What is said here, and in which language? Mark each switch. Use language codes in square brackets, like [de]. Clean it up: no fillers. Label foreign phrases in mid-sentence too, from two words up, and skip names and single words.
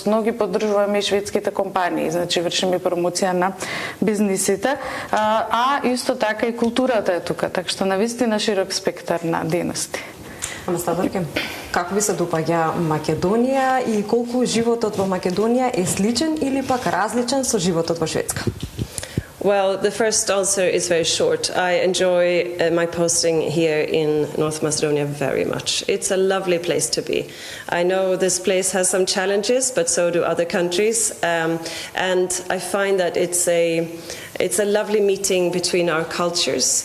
[mk] Многи поддржуваме и шведските компании, значи вршиме промоција на бизнисите, а исто така и културата е тука, така што навистина широк спектар на дейности. Амбасадорке, како ви се допаѓа Македонија и колку животот во Македонија е сличен или пак различен со животот во Шведска? [en] Well, the first answer is very short. I enjoy my posting here in North Macedonia very much. It's a lovely place to be. I know this place has some challenges, but so do other countries. And I find that it's a lovely meeting between our cultures.